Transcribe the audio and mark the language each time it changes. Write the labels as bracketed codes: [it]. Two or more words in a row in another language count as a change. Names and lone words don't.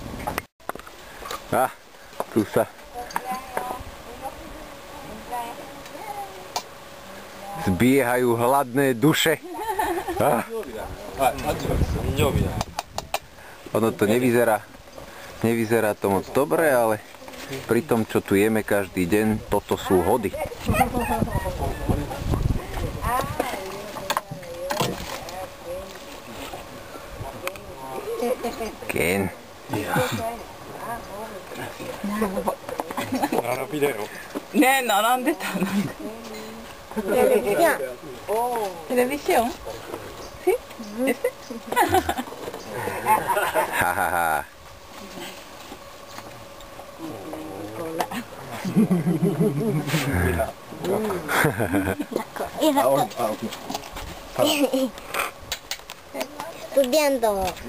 [sk] A tu sa zbiehajú hladné duše. Ono to nevyzerá to moc dobre, ale pri tom, čo tu jeme každý deň, toto sú hody. Ken. [ja] ね、並んでた。televisión. [es] ¿Sí? ¿Ese? Hahaha. Estudiando.